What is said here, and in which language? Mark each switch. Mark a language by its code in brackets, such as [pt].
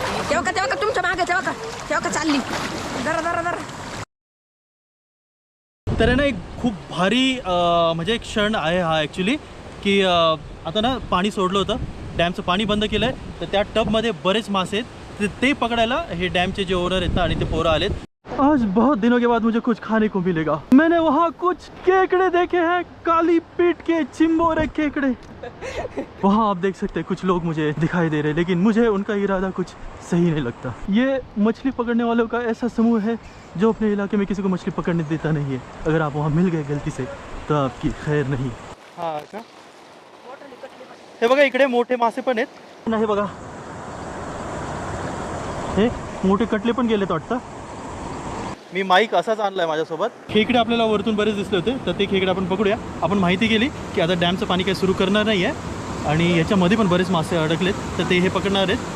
[mr] तेव्हा का तुमच्या मागे तेव्हा का चालली जरा जरा जरा. तर ना एक खूप भारी म्हणजे एक क्षण आहे हा ॲक्च्युली की आता ना पाणी सोडलं होतं, डॅमचं पाणी बंद केलं आहे, तर त्या टबमध्ये बरेच मासे आहेत. ते पकडायला हे डॅमचे जे ओनर आहेत ना आणि ते पोरं आलेत. [hi] आज बहुत दिनों के बाद मुझे कुछ खाने को मिलेगा. मैंने वहाँ कुछ केकड़े देखे हैं, काली पीठ के चिंबोरे केकड़े. वहाँ आप देख सकते हैं कुछ लोग मुझे दिखाई दे रहे हैं, लेकिन मुझे उनका इरादा कुछ सही नहीं लगता. ये मछली पकड़ने वालों का ऐसा समूह है जो अपने इलाके में किसी को मछली पकड़ने देता नहीं है. अगर आप वहाँ मिल गए गलती से तो आपकी खैर नहीं. [mr] हाँ का हे बघा इकडे मोठे मासे पण आहेत. नाही बघा हे मोठे कटले पण गेलेत वाटतं. मी माईक असाच आणलाय माझ्यासोबत. खेकडे आपल्याला वरतून बरेच दिसले होते, तर ते खेकडे आपण पकडूया. आपण माहिती केली की आता डॅमचं पाणी काही सुरू करणार नाही आहे आणि याच्यामध्ये पण बरेच मासे अडकलेत, तर ते हे पकडणार आहेत.